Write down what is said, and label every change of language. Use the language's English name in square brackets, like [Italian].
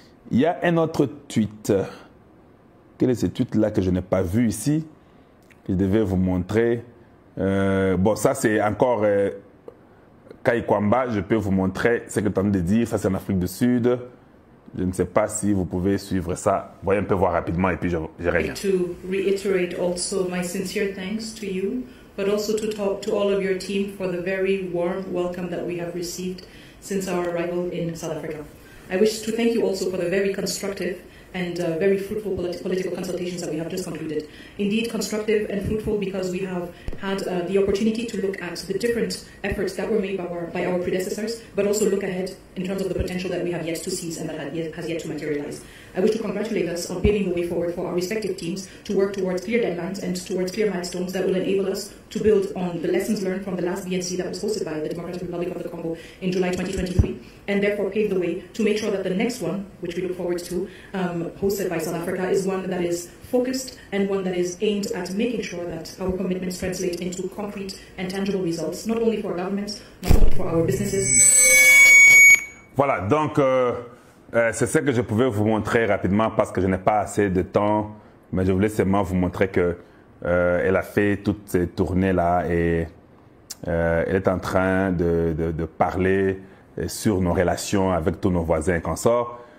[French] Il y a un autre tweet. Quel est ce tweet-là que je n'ai pas vu ici? Je devais vous montrer. Bon, ça c'est encore Kayikwamba. Je peux vous montrer ce que tu es en train de dire. Ça c'est en Afrique du Sud. Je ne sais pas si vous pouvez suivre ça. Voyez un peu voir rapidement et puis je reviens. [English] To reiterate also my sincere thanks to you, but also to all of your team for the very warm welcome that we have received since our arrival in South Africa. I wish to thank you also for the very constructive and very fruitful political consultations that we have just concluded. Indeed, constructive and fruitful because we have had the opportunity to look at the different efforts that were made by our predecessors, but also look ahead in terms of the potential that we have yet to seize and that has yet to materialize. I wish to congratulate us on paving the way forward for our respective teams to work towards clear deadlines and towards clear milestones that will enable us to build on the lessons learned from the last BNC that was hosted by the Democratic Republic of the Congo in July 2023, and therefore pave the way to make sure that the next one, which we look forward to, hosted by South Africa, is one that is focused and one that is aimed at making sure that our commitments translate into concrete and tangible results, not only for our governments, not only for our businesses. [French] Voilà, donc c'est ce que je pouvais vous montrer rapidement parce que je n'ai pas assez de temps, mais je voulais seulement vous montrer que elle a fait toutes ces tournées-là et elle est en train de parler sur nos relations avec tous nos voisins et consorts.